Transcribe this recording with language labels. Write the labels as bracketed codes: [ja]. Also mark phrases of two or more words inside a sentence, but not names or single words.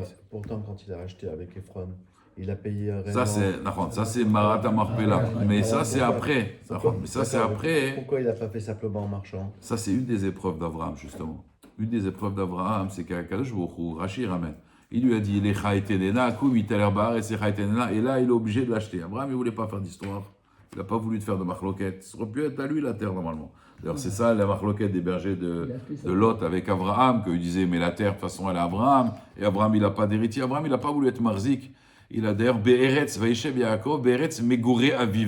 [fr] pourtant, quand il a racheté avec Ephron, il a payé un Ça c'est Marat Marpella, mais ça c'est après. Mais ça c'est après. Pourquoi il n'a pas fait simplement en marchant? Ça c'est une des épreuves d'Abraham justement. Une des épreuves d'Abraham, c'est qu' [he] Akadosh Baruch Hu, [fr] Rashi ramène. [he] Il lui a dit Lecha etenena, kum iteler baaretz lecha etenena, [fr] et là il est obligé de l'acheter. Abraham il voulait pas faire d'histoire. Il n'a pas voulu faire de marloquette. Ça aurait pu être à lui la terre normalement. D'ailleurs, c'est ça la marloquette des bergers de Lot avec Abraham, qu'il disait, mais la terre, de toute façon, elle est à Abraham. Et Abraham, il n'a pas d'héritier. Abraham, il n'a pas voulu être marzik. Il a d'ailleurs, [he] Be'eretz, Vaïshev Yaakov, Be'eretz, Megouré Aviv.